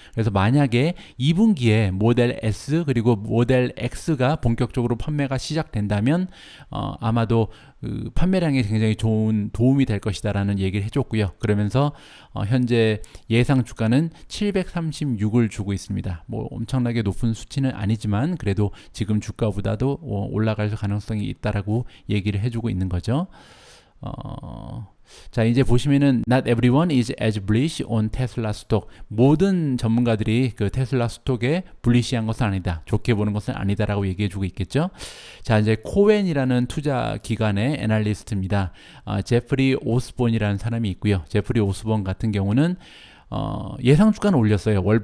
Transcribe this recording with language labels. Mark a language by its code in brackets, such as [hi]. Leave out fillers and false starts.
[ko] 그래서 만약에 2분기에 모델 S 그리고 모델 X가 본격적으로 판매가 시작된다면 아마도 그 판매량에 굉장히 좋은 도움이 될 것이다라는 얘기를 해줬고요. 그러면서 현재 예상 주가는 736을 주고 있습니다. 뭐 엄청나게 높은 수치는 아니지만 그래도 지금 주가보다도 올라갈 가능성이 있다라고 얘기를 해주고 있는 거죠. 자, 이제 보시면은 [en] Not everyone is as bullish on Tesla stock. [ko] 모든 전문가들이 그 테슬라 스톡에 불리시한 것은 아니다. 좋게 보는 것은 아니다라고 얘기해주고 있겠죠. 자, 이제 코웬이라는 투자 기관의 애널리스트입니다. 제프리 오스본이라는 사람이 있고요. 제프리 오스본 같은 경우는 예상 주가는 올렸어요.